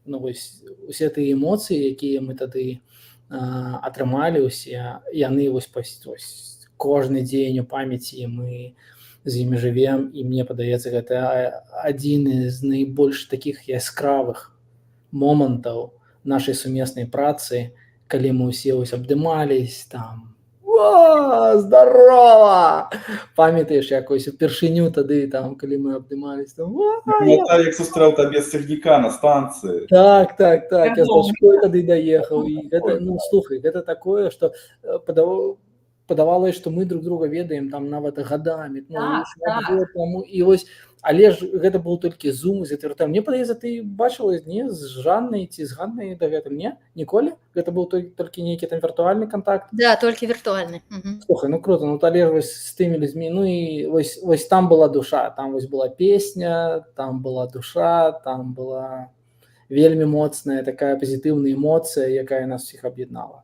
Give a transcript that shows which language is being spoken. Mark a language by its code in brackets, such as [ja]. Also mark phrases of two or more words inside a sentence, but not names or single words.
[be] Ну, вось усе тыя эмоцыі, якія мы тады атрымалі, усе яны вось кожны дзень у памяці мы з імі жывем, і мне падаецца, гэта адзін з найбольш такіх яскравых момантаў нашай сумеснай працы, калі мы ўсе вось абдымались, там, здорова! Памятаеш, як вось упершыню тады, там, калі мы абдымались, там, Як сустрэў табе цягніка на станцыі. Так, я з дачкой тады даехаў, і гэта, ну, слухай, гэта такое, што падавалася, што мы [ru] друг друга [be] ведаем там нават гадамі, ну, і вось, але ж гэта быў толькі Zoom з вертам. Мне падаецца, ты бачыла, не, з Жаннай ці з Ганнай да гэтым, не? Ніколі? Гэта быў толькі нейкі там віртуальны контакт? Да, толькі віртуальны. Слухай, ну круто, ну але вось з тымі людзьмі, ну і вось там была душа, там вось была песня, там была душа, там была вельмі моцная такая пазітыўная эмоцыя, якая нас всіх аб'яднала.